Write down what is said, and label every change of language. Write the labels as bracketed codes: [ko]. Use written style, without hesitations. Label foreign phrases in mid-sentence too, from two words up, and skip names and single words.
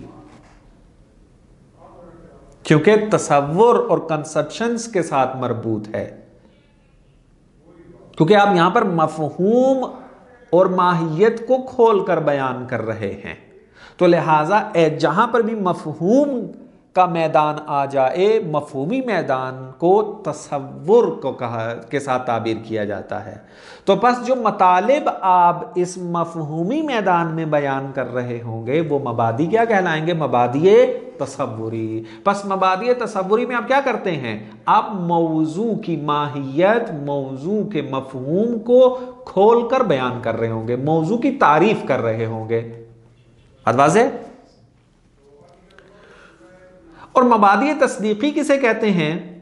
[ur] کیونکہ تصور اور کنسپشنز کے ساتھ مربوط ہے، کیونکہ آپ یہاں پر مفہوم اور ماہیت کو کھول کر بیان کر رہے ہیں، تو لہٰذا جہاں پر بھی مفہوم کا میدان آ جائے، مفہومی میدان کو تصور کے ساتھ تعبیر کیا جاتا ہے۔ تو پس جو مطالب آپ اس مفہومی میدان میں بیان کر رہے ہوں گے وہ مبادی کیا کہلائیں گے؟ مبادی تصوری۔ پس مبادی تصوری میں آپ کیا کرتے ہیں؟ آپ موضوع کی ماہیت، موضوع کے مفہوم کو کھول کر بیان کر رہے ہوں گے، موضوع کی تعریف کر رہے ہوں گے۔ بات واضح؟ اور مبادی تصدیقی کسے کہتے ہیں؟